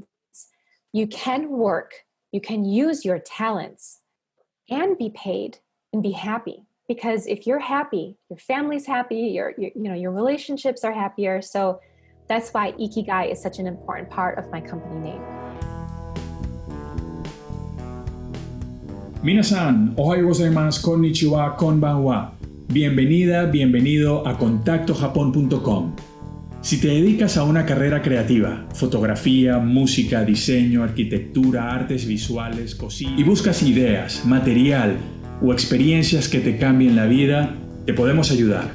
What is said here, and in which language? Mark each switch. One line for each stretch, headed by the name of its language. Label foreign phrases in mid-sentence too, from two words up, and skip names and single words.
English: You can work, you can use your talents and be paid and be happy. Because if you're happy, your family's happy, your relationships are happier. So that's why Ikigai is such an important part of my company name.
Japanese: みなさん、おはようございます、こんにちは、こんばんは.
Spanish: Bienvenida, bienvenido a contactojapon.com. Si te dedicas a una carrera creativa, fotografía, música, diseño, arquitectura, artes visuales, cocina, y buscas ideas, material o experiencias que te cambien la vida, te podemos ayudar.